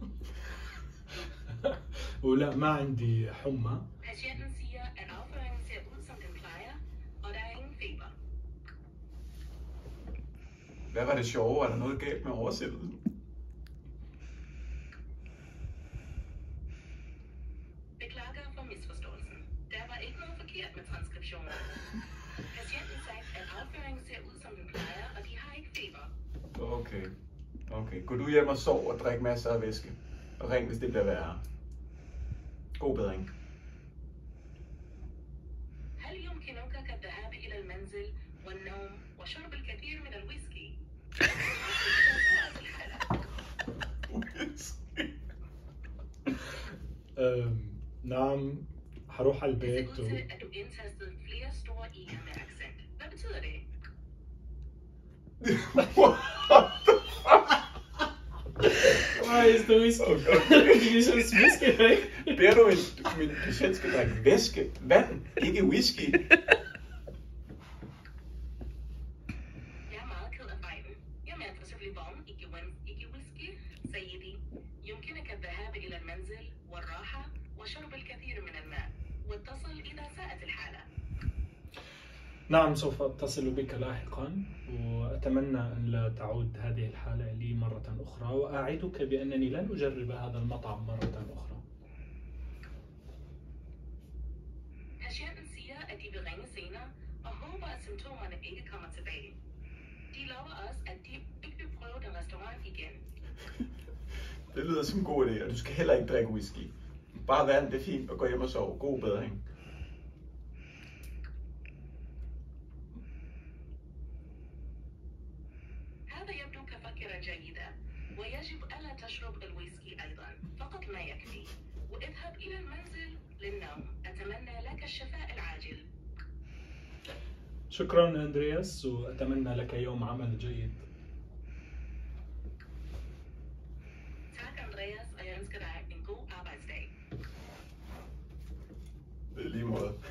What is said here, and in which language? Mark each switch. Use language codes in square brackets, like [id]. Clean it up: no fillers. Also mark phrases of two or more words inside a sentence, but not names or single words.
[ar] ولا ما عندي حمى. [da] Patienten siger, at afføringen ser ud, som den plejer, og der er ingen feber. Hvad var det sjove? Er der noget galt med oversættelsen? Beklager for misforståelsen. Der var ikke noget forkert med transkriptionen. Patienten sagde, at afføringen ser ud, som den plejer, og de har ikke feber. Okay. Gå du hjem og sov og drik masser af væske. Og ring, hvis det bliver værre. God bedring. [ar] هل يمكنك الذهاب إلى المنزل والنوم وشرب الكثير من الويسكي؟ نعم هروح على [da] Det [ar] البيت [da] ser ud til, at du indtastede flere store i'er med accent. Hvad betyder det? [en] Why is the whiskey? You just whiskey, right? [da] Beder du min patient skal drikke væske? Vand, ikke whisky. Jeg er meget ked af fejlen. Jeg mente selvfølgelig vand, ikke whisky. [ar] سيدي يمكنك الذهاب إلى المنزل والراحة وشرب الكثير من الماء واتصل إذا ساءت الحالة. نعم سوف أتصل بك لاحقا وأتمنى أن لا تعود هذه الحالة لي مرة أخرى وأعدك بأنني لن أجرب هذا المطعم مرة أخرى. [da] Patienten siger, at de vil ringe senere og håber, at symptomerne ikke kommer tilbage. De lover også, at de ikke vil prøve den restaurant igen. Det lyder som en god idé, og du skal heller ikke drikke whisky. Bare vand, det er fint, og gå hjem og sove. God bedring. [ar] يبدو كفكرة جيدة، ويجب ألا تشرب الويسكي أيضا، فقط ما يكفي. واذهب إلى المنزل للنوم. أتمنى لك الشفاء العاجل. شكرا أندرياس، وأتمنى لك يوم عمل جيد. [sv] Tack Andreas, och jag önskar dig en god arbetsdag. [da] Det er lige måde.